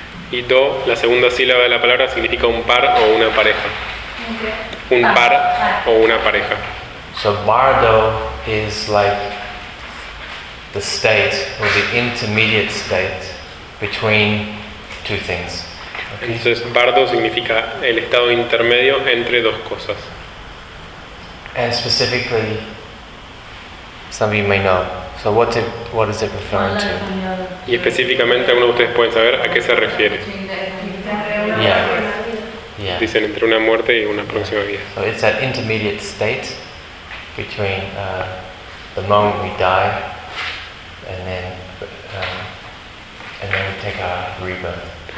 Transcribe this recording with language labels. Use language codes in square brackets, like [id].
[es] Y do, la segunda sílaba de la palabra, significa un par o una pareja. Okay. Un par o una pareja. [en] So bardo is like the state or the intermediate state between two things. Okay. [es] Entonces bardo significa el estado intermedio entre dos cosas. [en] And specifically, some of you may know. So what is it referring to? [es] Y específicamente algunos de ustedes pueden saber a qué se refiere. Yeah. Yeah. Dicen entre una muerte y una próxima vida. [en] So it's that intermediate state between the moment we die and then we take our rebirth.